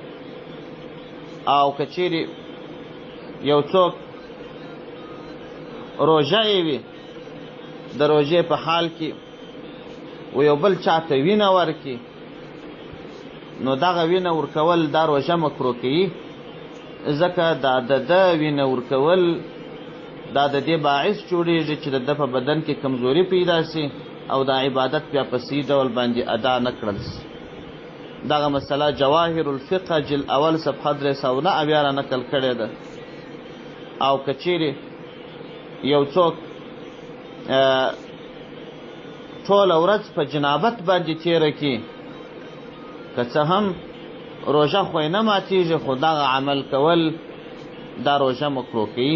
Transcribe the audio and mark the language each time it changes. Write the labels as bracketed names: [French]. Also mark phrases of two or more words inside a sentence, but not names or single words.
[Pashto] او که چیرې یو څوک روژه یې وي، د روژې په حال کې و یو بل چاته وینه ورکړي، نو دغه وینه ورکول دا روژه مکروه کوي، ځکه دا د ده وینه ورکول دا د دې باعث جوړېږي چې د ده په بدن کې کمزوري پیدا سي او دا عبادت بیا په صحیح ډول باندې ادا نه کړل سي. دغه مسله جواهر الفقه جل اول صفحه 309 را نقل کړې ده. او که چیرې یو څوک ټوله ورځ په جنابت باندې تېره کړي، که څه هم روژه خو یې نه ماتېږي، خو دغه عمل کول دا روژه مکروه کوي.